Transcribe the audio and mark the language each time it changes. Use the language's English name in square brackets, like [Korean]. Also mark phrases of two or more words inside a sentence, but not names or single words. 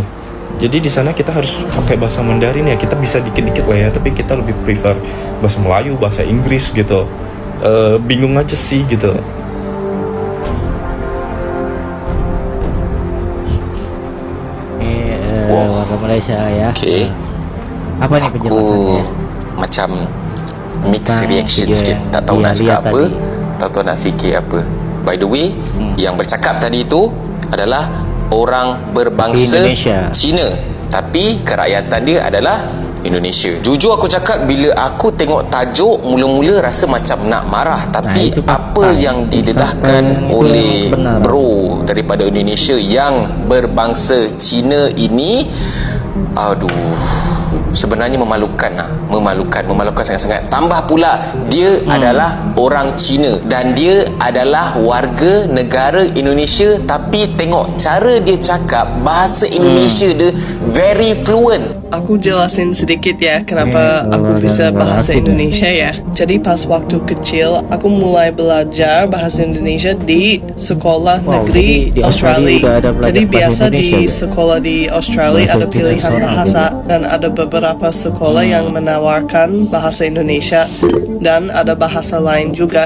[Indonesian] Jadi di sana kita harus pakai bahasa Mandarin ya, kita bisa dikit-dikit lah ya, tapi kita lebih prefer bahasa Melayu, bahasa Inggris gitu. Bingung aja sih gitu. Warga Malaysia ya. Apa nih penjelasannya? [Malay] Macam mixed reaction sikit, tak tahu nak cakap apa, tak tahu nak fikir apa. [English] By the way, [Malay] yang bercakap tadi itu adalah orang berbangsa Cina, tapi kerakyatan dia adalah Indonesia. Jujur aku cakap, bila aku tengok tajuk, mula-mula rasa macam nak marah, tapi apa yang didedahkan oleh bro daripada Indonesia yang berbangsa Cina ini, aduh, sebenarnya memalukan sangat-sangat. Tambah pula dia adalah orang Cina dan dia adalah warga negara Indonesia, tapi tengok cara dia cakap bahasa Indonesia dia [English] very fluent. [Indonesian] Aku jelasin sedikit ya kenapa aku bisa bahasa Indonesia ya. Jadi pas waktu kecil aku mulai belajar bahasa Indonesia di sekolah negeri di Australia. Jadi biasa di sekolah di Australia ada pilihan bahasa, dan ada beberapa sekolah yang menawarkan bahasa Indonesia dan ada bahasa lain juga.